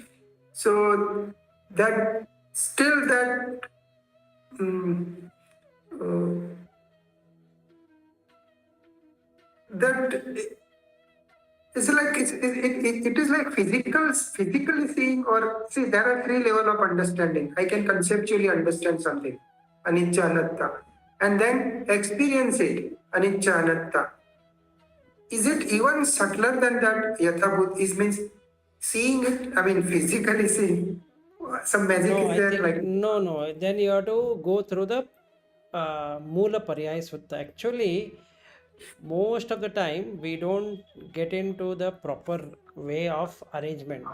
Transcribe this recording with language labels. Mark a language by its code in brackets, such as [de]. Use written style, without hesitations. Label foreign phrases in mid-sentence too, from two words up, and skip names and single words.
[en] So that still that mm, uh, that it is like physically seeing, or see, there are three level of understanding. I can conceptually understand something, [pi] anicca anatta, [en] and then experience it, [pi] anicca anatta. [en] Is it even subtler than that? Yathabhut is means seeing it. I mean, physically seeing. Some magic No, is I there, think like. no. Then you have to go through the Mula Paryaya Sutta. Actually, most of the time we don't get into the proper way of arrangement.